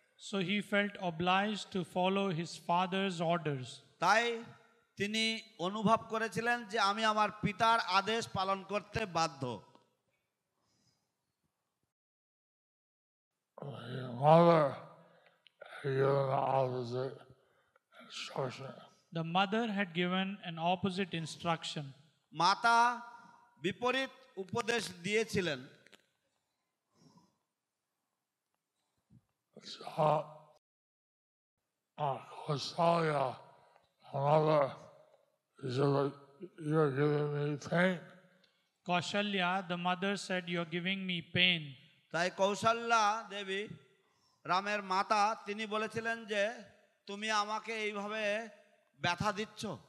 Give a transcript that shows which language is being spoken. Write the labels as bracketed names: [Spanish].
[English] So, he felt obliged to follow his father's orders. [Bangla] তাই তিনি অনুভব করেছিলেন যে আমি আমার পিতার আদেশ পালন করতে বাধ্য। [English] His mother had given the opposite instruction. The mother had given an opposite instruction. [Bangla] মাতা বিপরীত উপদেশ দিয়েছিলেন। [English] So, Kausalya, mother, he said, "You're giving me pain." Kaushalya, the mother said, "You're giving me pain." [Bangla] তাই কৌশল্যা দেবী রামের মাতা তিনি বলেছিলেন যে তুমি আমাকে এইভাবে ব্যথা দিচ্ছ।